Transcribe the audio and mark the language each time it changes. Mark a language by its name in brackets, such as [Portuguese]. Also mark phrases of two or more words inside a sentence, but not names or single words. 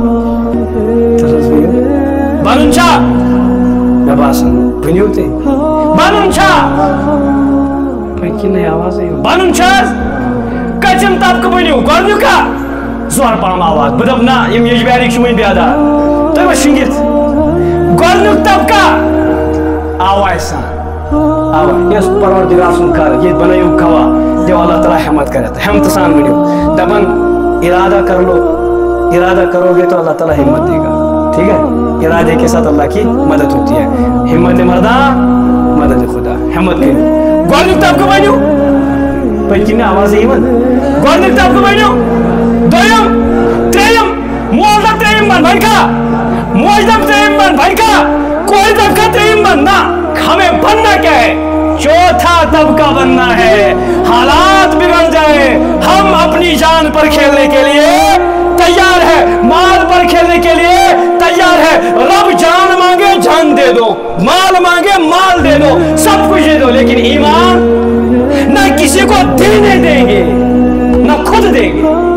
[Kashmiri] بنُن چھا مےٚ باسان بٔنِو تُہۍ بنُن چھا کِنہٕ آوازٕے بنُن چھا حظ کٔژِم طبقہٕ بٔنِو گۄڈنیُکا زورٕ پہم آواز بہٕ دپہٕ نہ یِم یجبیارٕکۍ چھِ وۄنۍ بیدار تُہۍ ما شِنٛگِتھ گۄڈنیُک طبقہ آواز سان آواز یس پروردگار سُنٛد کر ییٚتہِ بنٲیِو گواہ دیو [Urdu] اللہ تعالیٰ ہمت کرے [Kashmiri] ہمت سان ؤنِو دپان [Urdu] ارادہ کرو گے تو اللہ تعالیٰ ہمت دے گا ٹھیک ہے ارادے کے ساتھ اللہ کی مدد ہوتی ہے [Persian] ہمت مرداں مدد خدا [Kashmiri] ہمت کٔرِو گۄڈنیُک طبقہٕ بنِو پٔتۍ کِنۍ آوازٕے یِوان گۄڈنیُک طبقہٕ بنِو دوٚیِم ترٛیٚیِم مول دپ ترٛیٚیِم بن وۄنۍ کھا موج دپ ترٛیٚیِم بن وۄنۍ کھا کوئی طبقہ ترٛیٚیِم بن نہ [Urdu] ہمیں بننا کیا ہے چوتھا طبقہ بننا ہے حالات بگڑ جائے ہم اپنی جان پر کھیلنے کے لیے تیار ہے مال پر کھیلنے کے لیے تیار ہے رب جان مانگے جان دے دو مال مانگے مال دے دو سب کچھ دے دو لیکن ایمان نہ کسی کو دینے دیں گے نہ خود دیں گے